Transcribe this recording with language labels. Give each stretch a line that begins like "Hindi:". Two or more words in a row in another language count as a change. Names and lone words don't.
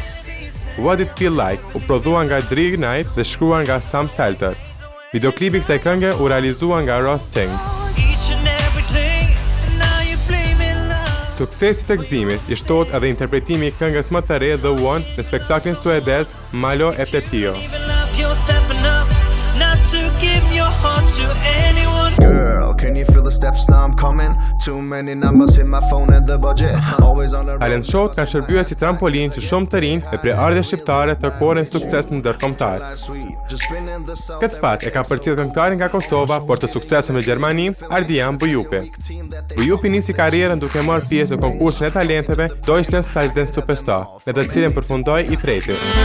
Albanian: What It Feel Like u prodhua nga Dre Knight dhe shkruar nga Sam Salter. Videoklipi kësaj këngë u realizua nga Ross Cheng. Suksesi të Gëzimit I shtohet edhe interpretimi I këngës më të re The One në spektaklin suedez Malo e Pletio.
English: Girl, can you feel the steps now I'm coming? Too many numbers in my phone and the budget. Always on the
Albanian: Talent show kanë shërbyer si trampolin që shumë të rinj dhe prejardhje shqiptare të korrin sukses në ndërkombëtar. Këtë fat e ka përcjell këngëtarin nga Kosova, por të suksesshëm në Gjermani, Ardian Bujupi. Bujupi nisi karrierën duke marrë pjesë në konkursin e talenteve Deutschland's Star Dance Superstar, në të cilën përfundoi I treti.